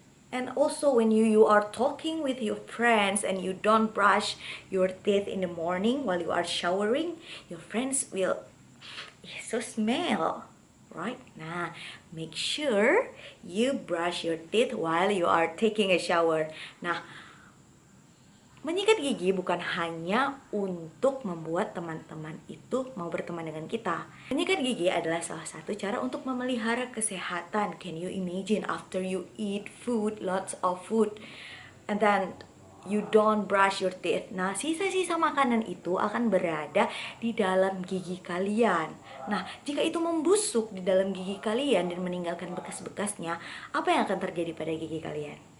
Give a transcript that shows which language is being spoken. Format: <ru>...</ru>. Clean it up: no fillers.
<en>And also when you are talking with your friends and you don't brush your teeth in the morning while you are showering, your friends will so smell, right? Nah, make sure you brush your teeth while you are taking a shower.</en> <id>Nah, menyikat gigi bukan hanya untuk membuat teman-teman itu mau berteman dengan kita. Menyikat gigi adalah salah satu cara untuk memelihara kesehatan.</id> <en>Can you imagine after you eat food, lots of food, and then you don't brush your teeth.</en> <id>Nah, sisa-sisa makanan itu akan berada di dalam gigi kalian. Nah, jika itu membusuk di dalam gigi kalian dan meninggalkan bekas-bekasnya, apa yang akan terjadi pada gigi kalian?</id>